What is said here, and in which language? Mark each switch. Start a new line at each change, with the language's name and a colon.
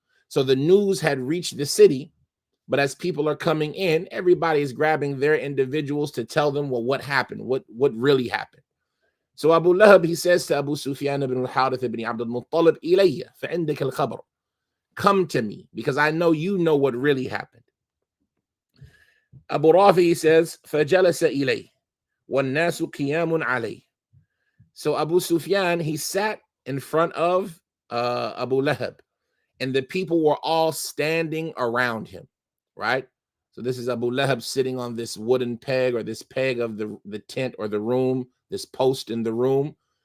English: So the news had reached the city, but as people are coming in, everybody is grabbing their individuals to tell them, well, what happened? What really happened? So Abu Lahab, he says to Abu Sufyan ibn al-Harith ibn Abd al-Muttalib,
Arabic: إِلَيَّ فَعِنْدِكَ الْخَبَرُ,
English: come to me, because I know you know what really happened. Abu Rafi says,
Arabic: فَجَلَسَ إِلَيْهِ وَالنَّاسُ قِيَامٌ عَلَيْهِ.
English: So Abu Sufyan, he sat in front of Abu Lahab, and the people were all standing around him, right? So this is Abu Lahab sitting on this wooden peg, or this peg of the tent or the room, this post in the room.